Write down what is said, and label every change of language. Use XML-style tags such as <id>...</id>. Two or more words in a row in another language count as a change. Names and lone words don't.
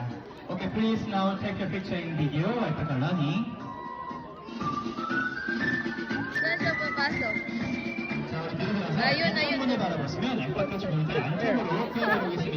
<en>Okay, please now take a picture in video. Alpaca Learning.</en> <tl>Saan siya papasok? ayun.</tl> <ko>한번에 바라보시면 알파카 주변을 안쪽으로 펴보겠습니다.</ko>